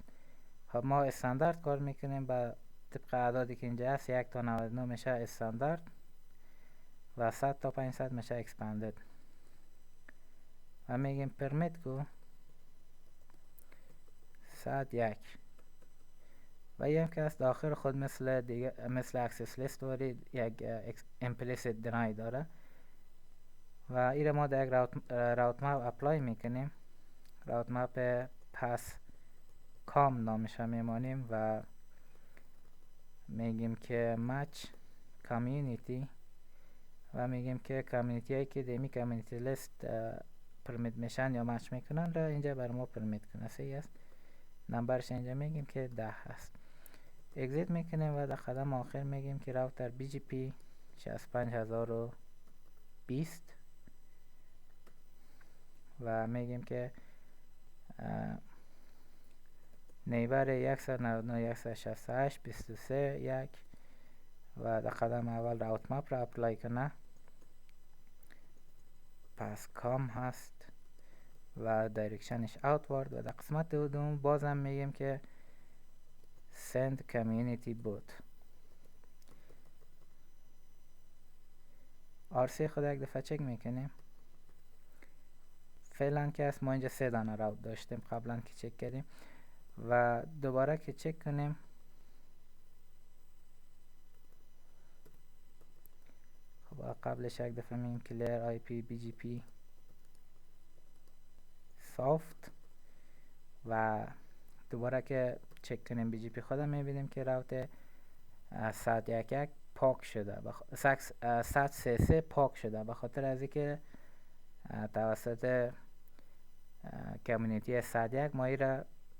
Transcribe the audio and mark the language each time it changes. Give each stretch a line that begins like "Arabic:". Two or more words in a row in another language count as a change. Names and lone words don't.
Persian: خب ما استاندارد کار میکنیم با طبق اعدادی که اینجا هست 1 تا 99 میشه استاندارد و 100 تا 500 میشه اکسپندد و میگیم پرمیت کو 101 و این که از داخل خود مثل
English: access list
Persian: وارد یک
English: implicit deny
Persian: داره و این ما در یک
English: route map apply
Persian: میکنیم.
English: route map
Persian: پس کام نامش میمانیم و میگیم که
English: match community
Persian: و میگیم که کمیونیتی هایی که دیمی
English: community list permit
Persian: میشن یا مچ میکنن را اینجا بر ما پرمیت کنه. صحیح است. نمبرش اینجا میگیم که 10 هست. اگزیت میکنیم و در قدم آخر میگیم که راوتر BGP 65020 و میگیم که نیبر 199.168.23.1 و در قدم اول
English: route map
Persian: را اپلای کنه پس کام هست و دایرکشنش اوتوارد و در قسمت دوم بازم میگیم که
English: send community bot.
Persian: RC خود یک دفعه چک میکنیم. فعلا که است ما اینجا 3 دانه راوت داشتیم قبلا که چک کردیم و دوباره که چک کنیم خب قبلش یک دفعه میگیم
English: clear IPBGP soft
Persian: و دوباره که چک کنیم BGP خودم میبینیم که راوت 111 پاک شده 133 پاک شده به خاطر از اینکه توسط کمیونیتی 101 ما این را